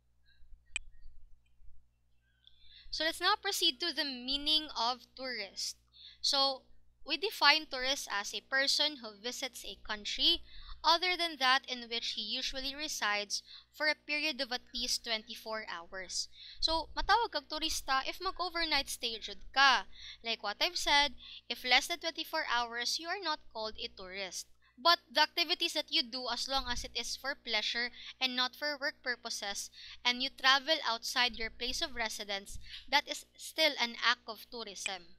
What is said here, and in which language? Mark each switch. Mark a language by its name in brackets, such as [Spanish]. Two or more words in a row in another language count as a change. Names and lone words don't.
[English] So let's now proceed to the meaning of tourist. So we define tourist as a person who visits a country other than that in which he usually resides for a period of at least 24 hours. [Cebuano] So matawag kag turista if mag-overnight stay jud ka. [English] Like what I've said, if less than 24 hours, you are not called a tourist. But the activities that you do, as long as it is for pleasure and not for work purposes, and you travel outside your place of residence, that is still an act of tourism.